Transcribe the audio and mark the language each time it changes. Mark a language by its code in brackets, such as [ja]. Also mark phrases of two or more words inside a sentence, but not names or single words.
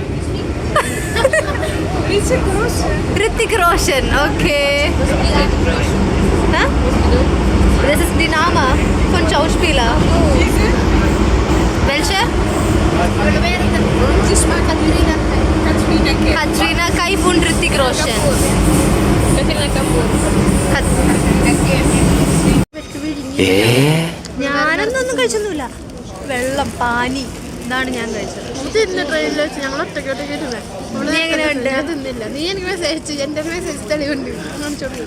[de] Hrithik Roshan okay das ist die Name von Schauspieler welche Katrina Kaif und Hrithik Roshan [ml] ഞാനൊന്നും കഴിച്ചൊന്നുമില്ല വെള്ളം പാനി ഇതാണ് ഞാൻ കഴിച്ചത് ട്രെയിനിൽ വെച്ച് ഞങ്ങൾ ഒറ്റയ്ക്ക് നീ എങ്ങനെയുണ്ട് തിന്നില്ല നീ എനിക്ക് മെസ്സേജ് എൻ്റെ മെസ്സേജ് തെളിവുണ്ട് കാണിച്ചോളൂ